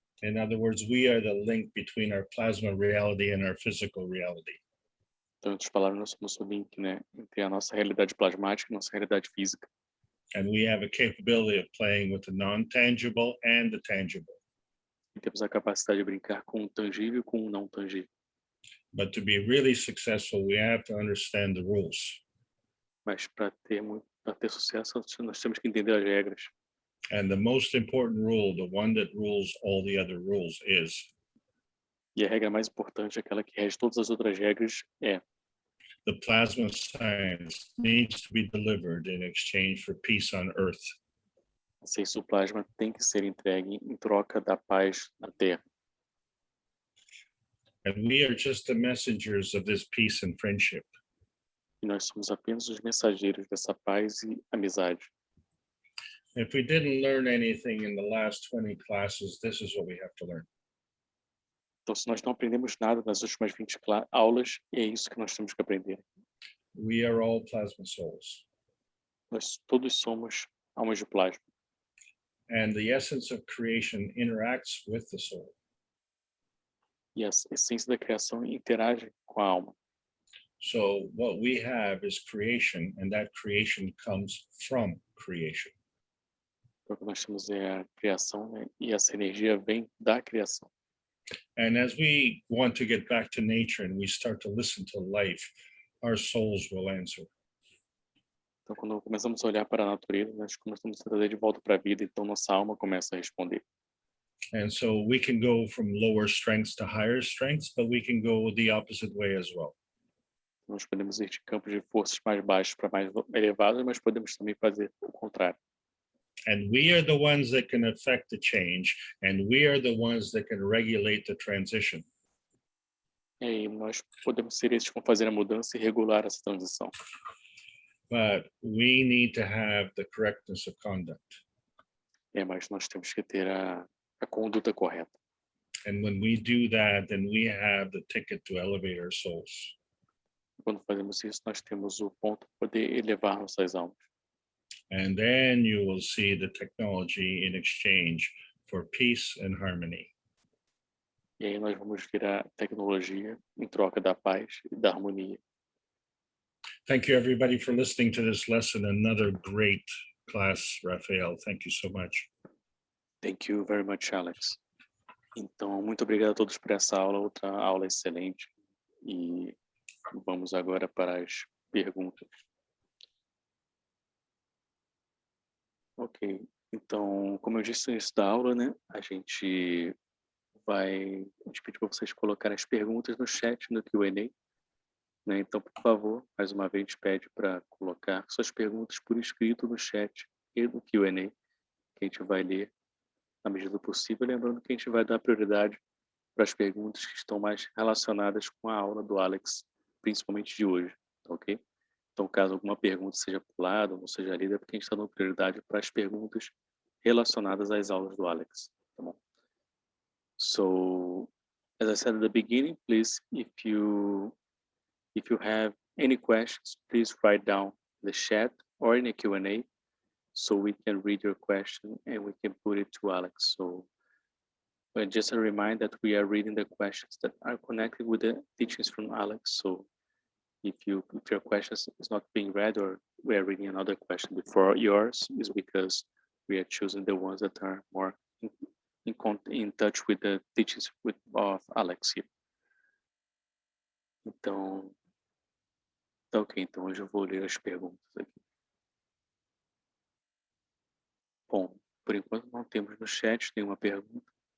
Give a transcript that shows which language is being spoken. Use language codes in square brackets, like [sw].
[en] In other words, we are the link between our plasma reality and our physical reality. [pt] Então, em outras palavras, nós somos o link, né, entre a nossa realidade plasmática e a nossa realidade física. [en] And we have a capability of playing with the non-tangible and the tangible. [pt] E temos a capacidade de brincar com o tangível e com o não tangível. [en] But to be really successful, we have to understand the rules. [pt] Mas para ter sucesso, nós temos que entender as regras. [en] And the most important rule, the one that rules all the other rules, is [pt] E a regra mais importante, aquela que rege todas as outras regras, é: [en] the plasma science needs to be delivered in exchange for peace on Earth. [pt] a ciência do plasma tem que ser entregue em troca da paz na Terra. [en] And we are just the messengers of this peace and friendship. [pt] E nós somos apenas os mensageiros dessa paz e amizade. [en] If we didn't learn anything in the last 20 classes, this is what we have to learn. [pt] Então, se nós não aprendemos nada nas últimas 20 aulas, é isso que nós temos que aprender. [en] We are all plasma souls. [pt] Nós todos somos almas de plasma. [en] And the essence of creation interacts with the soul. [pt] E a essência da criação interage com a alma. [en] So what we have is creation, and that creation comes from creation. [pt] Então, o que nós temos é a criação, né? E essa energia vem da criação. [en] And as we want to get back to nature and we start to listen to life, our souls will answer. [pt] Então, quando começamos a olhar para a natureza, nós começamos a trazer de volta para a vida, então nossa alma começa a responder. [en] And so we can go from lower strengths to higher strengths, but we can go the opposite way as well. [pt] Nós podemos ir de campos de forças mais baixos para mais elevados, mas podemos também fazer o contrário. [en] And we are the ones that can affect the change, and we are the ones that can regulate the transition. [pt] E aí nós podemos ser esses que vão fazer a mudança e regular essa transição. [en] But we need to have the correctness of conduct. [pt] Mas nós temos que ter a conduta correta. [en] And when we do that, then we have the ticket to elevate our souls. [pt] Quando fazemos isso, nós temos o ponto para poder elevar nossas almas. [en] And then you will see the technology in exchange for peace and harmony. [pt] E aí nós vamos ver a tecnologia em troca da paz e da harmonia. [en] Thank you, everybody, for listening to this lesson. Another great class, Raphael. Thank you so much. Thank you very much, Alex. [pt] Então, muito obrigado a todos por essa aula, outra aula excelente. E vamos agora para as perguntas. Ok, então, como eu disse no início da aula, né, a gente pediu para vocês colocarem as perguntas no chat, no Q&A, né? Então, por favor, mais uma vez, a gente pede para colocar suas perguntas por escrito no chat e no Q&A, que a gente vai ler na medida do possível, lembrando que a gente vai dar prioridade para as perguntas que estão mais relacionadas com a aula do Alex, principalmente de hoje, ok? Então, caso alguma pergunta seja pulada ou não seja lida, é porque a gente está dando prioridade para as perguntas relacionadas às aulas do Alex, tá bom? [en] So, as I said at the beginning, please, if you have any questions, please write down in the chat or in the Q&A so we can read your question and we can put it to Alex. So, just a reminder that we are reading the questions that are connected with the teachings from Alex. So, if your question is not being read or we are reading another question before yours, is because we are choosing the ones that are more in touch with the teachings of Alex here. [pt] Então, tá ok. Então hoje eu vou ler as perguntas aqui. Bom, por enquanto não temos no chat nenhuma pergunta.